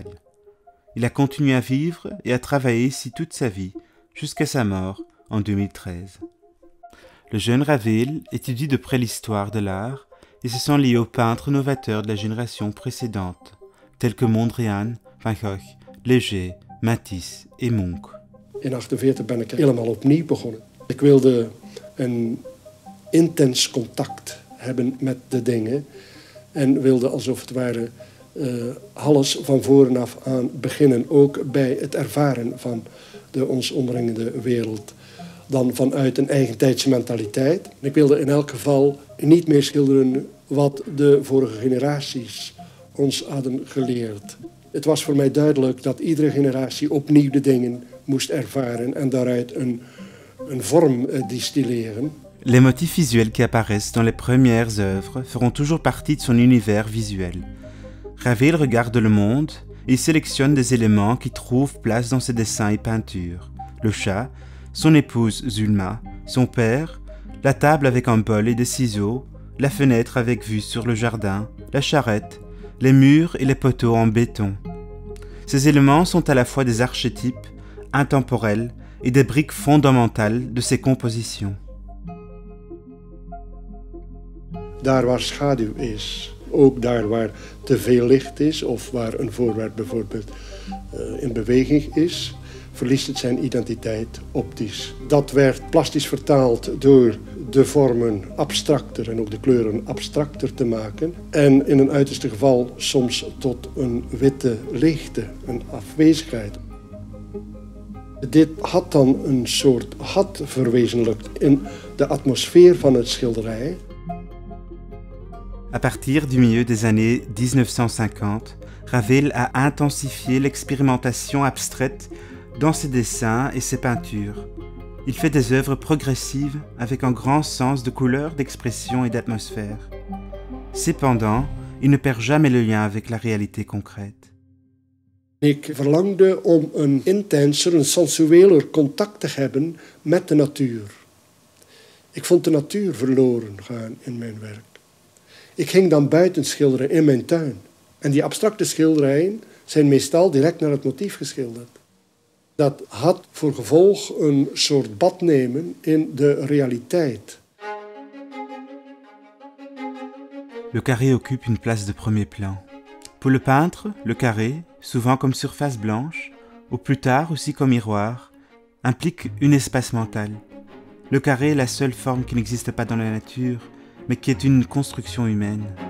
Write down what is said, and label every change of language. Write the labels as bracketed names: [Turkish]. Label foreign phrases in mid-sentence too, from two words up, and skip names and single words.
[French] Il a continué à vivre et à travailler ici toute sa vie, jusqu'à sa mort en 2013. Le jeune Ravel étudie de près l'histoire de l'art et se sent lié aux peintres novateurs de la génération précédente, tels que Mondrian, Van Gogh, Léger, Matisse et Munch. [Dutch] In 1948 ben ik helemaal opnieuw begonnen. Ik wilde een intens contact hebben met de dingen en wilde alsof het ware alles van voren af aan beginnen, ook bij het ervaren van de ons omringende wereld. Dan vanuit een eigentijdse mentaliteit. Ik wilde in elk geval niet meer schilderen wat de vorige generaties ons hadden geleerd. Het was voor mij duidelijk dat iedere generatie opnieuw de dingen moest ervaren en daaruit een vorm distilleren. [French] Les motifs visuels qui apparaissent dans les premières œuvres feront toujours partie de son univers visuel. Ravel regarde le monde et il sélectionne des éléments qui trouvent place dans ses dessins et peintures. Le chat, son épouse Zulma, son père, la table avec un bol et des ciseaux, la fenêtre avec vue sur le jardin, la charrette, les murs et les poteaux en béton. Ces éléments sont à la fois des archétypes, intemporels et des briques fondamentales de ses compositions. [Dutch] Daar waar schaduw is, ook daar waar te veel licht is of waar een voorwerp bijvoorbeeld in beweging is, verliest het zijn identiteit optisch. Dat werd plastisch vertaald door de vormen abstracter en ook de kleuren abstracter te maken. En in een uiterste geval soms tot een witte leegte, een afwezigheid. Dit had dan een soort gat verwezenlijkt in de atmosfeer van het schilderij. [French] À partir du milieu des années 1950, Ravel a intensifié l'expérimentation abstraite dans ses dessins et ses peintures. Il fait des œuvres progressives avec un grand sens de couleur, d'expression et d'atmosphère. Cependant, il ne perd jamais le lien avec la réalité concrète. [Dutch] Ik verlangde om een intenser, een sensueler contact te hebben met de natuur. Ik vond de natuur verloren gaan in mijn werk. Ik ging dan buiten schilderen in mijn tuin. En die abstracte schilderijen zijn meestal direct naar het motief geschilderd. Dat had voor gevolg een soort badnemen in de realiteit. [French] Le carré occupe une place de premier plan. Pour le peintre, le carré, souvent comme surface blanche, ou plus tard aussi comme miroir, implique un espace mental. Le carré est la seule forme qui n'existe pas dans la nature, mais qui est une construction humaine.